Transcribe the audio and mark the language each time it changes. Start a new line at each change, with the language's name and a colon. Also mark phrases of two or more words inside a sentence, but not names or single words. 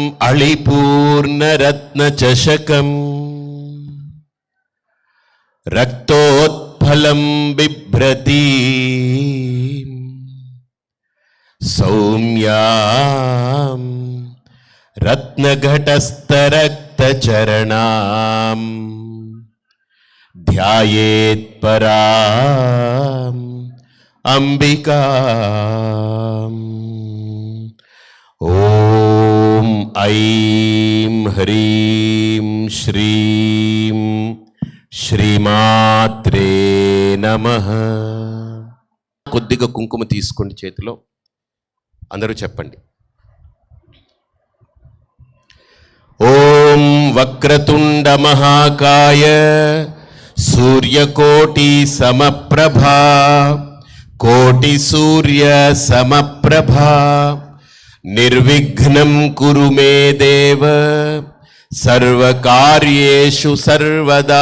Sanskrit: अळिपूर्णरत्नचषकं रक्तोत्फलं बिभ्रतीं सौम्यां रत्नघटस्थरक्तचरणां ध्यायेत् पराम् अंबिकाम्। ओम ऐं ह्रीं श्रीं శ్రీమాత్రే నమః.
Telugu: కొద్దిగా కుంకుమ తీసుకోండి చేతిలో, అందరూ చెప్పండి.
Sanskrit: ఓం వక్రతుండ మహాకాయ సూర్యకోటి సమప్రభా కోటి సూర్య సమప్రభా నిర్విఘ్నం కురు మే దేవ సర్వకార్యేషు సర్వదా.